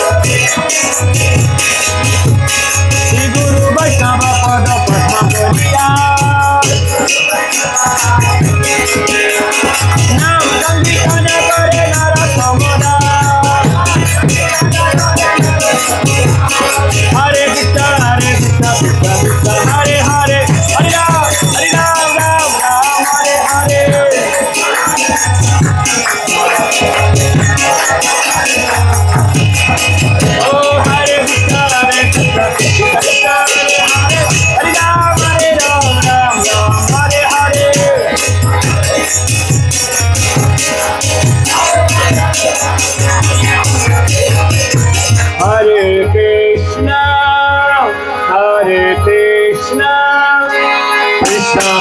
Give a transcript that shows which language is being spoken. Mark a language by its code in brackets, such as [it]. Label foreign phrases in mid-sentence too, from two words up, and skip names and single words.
[bn] শ্রী গুরু বৈষ্ণব পদ পদ্ম করিয়া, নাম সংকীর্তন করে নর সমুদা, [sa] হরে কৃষ্ণ হরে কৃষ্ণ কৃষ্ণ কৃষ্ণ হরে হরে, হরে রাম রাম রাম হরে হরে, ও হরে কৃষ্ণ হরে কৃষ্ণ কৃষ্ণ কৃষ্ণ হরে হরে, হরে রাম রাম রাম হরে হরে। Hare Krishna, Hare Krishna, Krishna